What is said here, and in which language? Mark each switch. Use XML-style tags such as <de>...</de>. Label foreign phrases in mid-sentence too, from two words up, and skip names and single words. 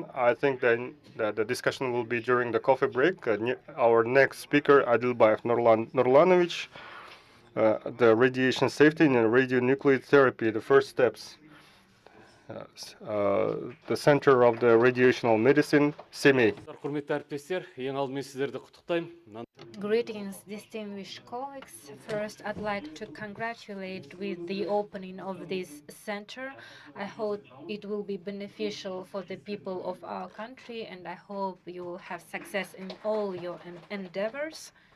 <en>I think then that the discussion will be during the coffee break. Our next speaker, Adilbayev Nurlanovich, the radiation safety and radionuclide therapy, the first steps. the Center of the Radiational Medicine, Semey.</en> <kk>Құрметті әріптестер, ең алдымен сіздерді құттықтаймын.</kk> <en>Greetings, distinguished colleagues. First, I'd like to congratulate with the opening of this center. I hope it will be beneficial for the people of our country, and I hope you will have success in all your endeavors.</en>